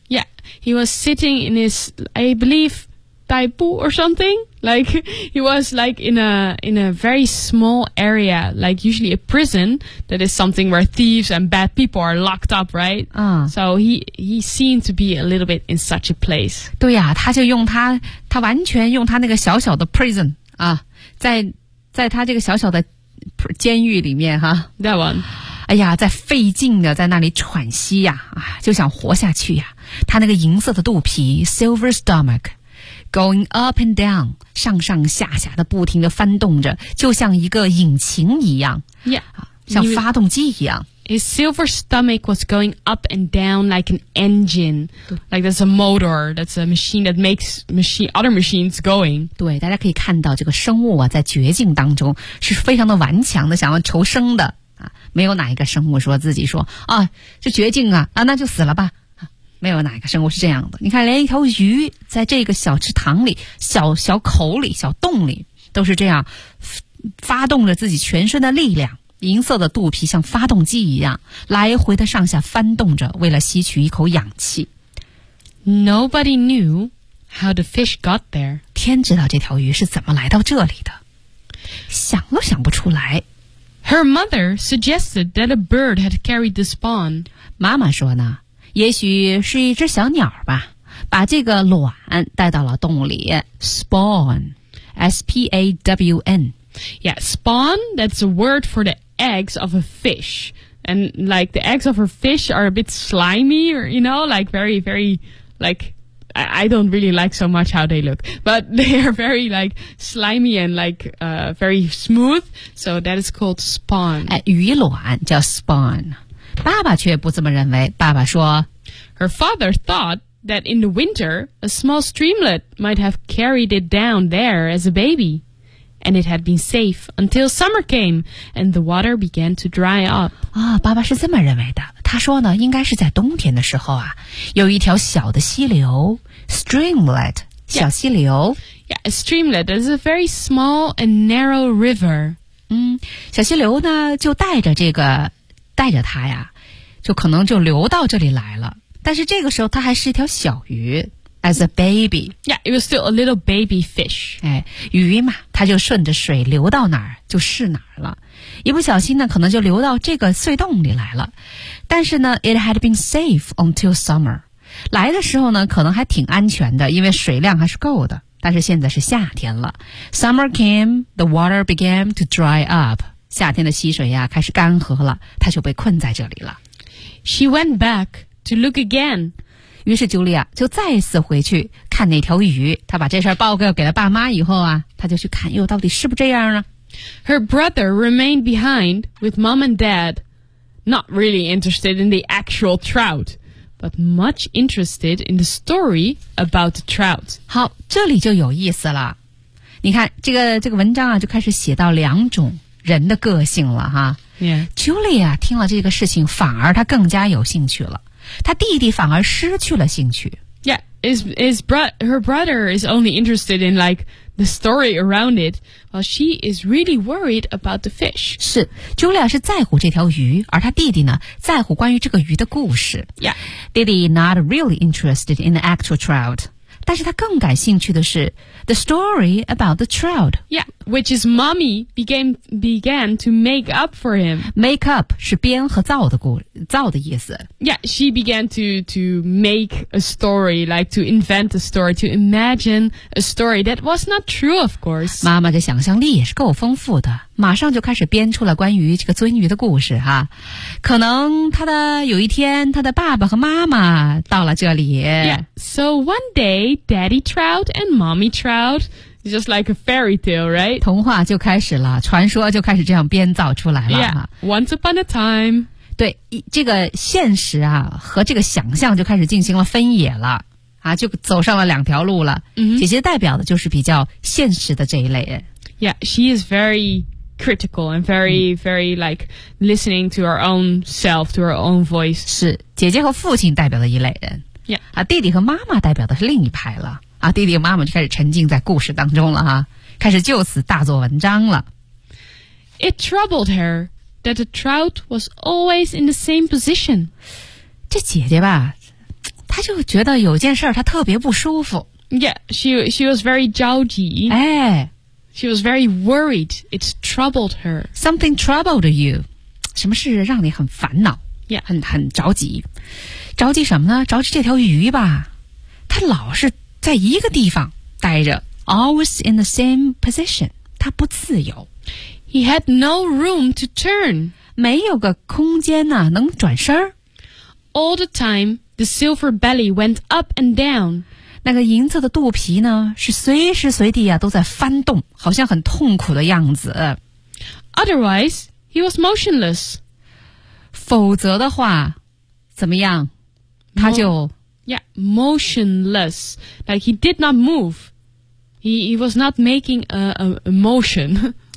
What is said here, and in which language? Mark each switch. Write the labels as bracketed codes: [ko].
[en] Yeah, he was sitting in his, I believe. Taipu or something like he was like in a very small area like usually a prison that is something where thieves and bad people are locked up right、so he seemed to be a little bit in such a place [zh] 对呀、他就用他他完全用他那个小小的 prison、在他这个小小的监狱里面哈 [en] that one [zh] 哎呀在费劲的在那里喘息呀、就想活下去呀他那个银色的肚皮 [en] silver stomachGoing up and down, [zh] 上上下下的不停地翻动着就像一个引擎一样 [en] Yeah. [zh] 像发动机一样 [en] His silver stomach was going up and down like an engine. Like that's a motor, that's a machine that makes other machines going. [zh] 对大家可以看到这个生物啊在绝境当中是非常的顽强的想要求生的。没有哪一个生物说自己说啊这绝境啊啊那就死了吧。没有哪个生物是这样的。你看，连一条鱼在这个小池塘里、小小口里、小洞里，都是这样发动着自己全身的力量，银色的肚皮像发动机一样来回的上下翻动着，为了吸取一口氧气。 [en] Nobody knew how the fish got there. [zh] 天知道这条鱼是怎么来到这里的，想都想不出来。 [en] Her mother suggested that a bird had carried the spawn. [zh] 妈妈说呢，也许是一只小鸟吧，把这个卵带到了洞里。 [en] Spawn, S-P-A-W-N. Yeah, spawn, that's a word for the eggs of a fish. And like the eggs of a fish are a bit slimy, or, you know, like very, very, like, I don't really like so much how they look. But they are very like slimy and like very smooth. So that is called spawn. [zh] 鱼卵叫 spawn. 爸爸却不这么认为，爸爸说 [en] Her father thought that in the winter, a small streamlet might have carried it down there as a baby. And it had been safe until summer came, and the water began to dry up. [zh] 啊、哦、爸爸是这么认为的。他说呢，应该是在冬天的时候啊，有一条小的溪流 ,streamlet, 小溪流。 [en] Yeah, a streamlet is a very small and narrow river. [zh] 嗯，小溪流呢，就带着这个带着它呀，就可能就流到这里来了。但是这个时候它还是一条小鱼 , [en] as a baby. Yeah, it was still a little baby fish. [zh] 哎，鱼嘛，它就顺着水流到哪儿就是哪儿了。一不小心呢可能就流到这个隧洞里来了。但是呢 [en] ,it had been safe until summer. [zh] 来的时候呢可能还挺安全的，因为水量还是够的。但是现在是夏天了。 [en] Summer came, the water began to dry up. [zh] 夏天的溪水呀开始干涸了，她就被困在这里了。 [en] She went back to look again. [zh] 于是茱莉亚就再次回去看那条鱼，她把这事儿报告给了爸妈以后啊，她就去看又到底是不是这样呢。 [en] Her brother remained behind with mom and dad, not really interested in the actual trout, but much interested in the story about the trout. [zh] 好，这里就有意思了。你看这个文章啊就开始写到两种人的个性了哈。 [en] Yeah. [zh] Julia 听了这个事情反而他更加有兴趣了。他弟弟反而失去了兴趣。 [en] Yeah, her brother is only interested in like the story around it, while she is really worried about the fish. [zh] 是 ,Julia 是在乎这条鱼，而他弟弟呢在乎关于这个鱼的故事。 [en] Yeah. 弟弟 not really interested in the actual trout. [zh] 但是他更感兴趣的是 [en] the story about the trout. Yeah, which is mommy began to make up for him. [zh] Make up 是编和造的造的意思。 [en] Yeah, she began to make a story, like to invent a story, to imagine a story that was not true, of course. [zh] 妈妈的想象力也是够丰富的，马上就开始编出了关于这个鳟鱼的故事哈。可能他的有一天他的爸爸和妈妈到了这里。 [en] Yeah, so one day,Daddy Trout and Mommy Trout, it's just like a fairy tale, right? [zh] 童话就开始了，传说就开始这样编造出来了。 [en] Yeah, once upon a time. [zh] 对，这个现实啊和这个想象就开始进行了分野了，啊，就走上了两条路了。 Mm-hmm. 姐姐代表的就是比较现实的这一类人。 [en] Yeah, she is very critical and very, very like listening to her own self, to her own voice. [zh] 是，姐姐和父亲代表的一类人。 [en] Yeah. [zh] 啊，弟弟和妈妈代表的是另一派了。啊，弟弟和妈妈就开始沉浸在故事当中了哈，开始就此大做文章了。 [en] It troubled her that the trout was always in the same position. [zh] 这姐姐吧，她就觉得有件事她特别不舒服。 [en] Yeah, she was very [zh] 着急。哎。 [en] She was very worried. It troubled her. Something troubled you. [zh] 什么事让你很烦恼。 [en] Yeah. [zh] 很着急。着急什么呢？着急这条鱼吧，它老是在一个地方待着 [en] ，always in the same position， [zh] 它不自由。 [en] He had no room to turn， [zh] 没有个空间呢、啊，能转身儿。 [en] All the time, the silver belly went up and down， [zh] 那个银色的肚皮呢，是随时随地啊都在翻动，好像很痛苦的样子。 [en] Otherwise, he was motionless， [zh] 否则的话，怎么样？他就 [en] motionless, like he did not move. He was not making a motion.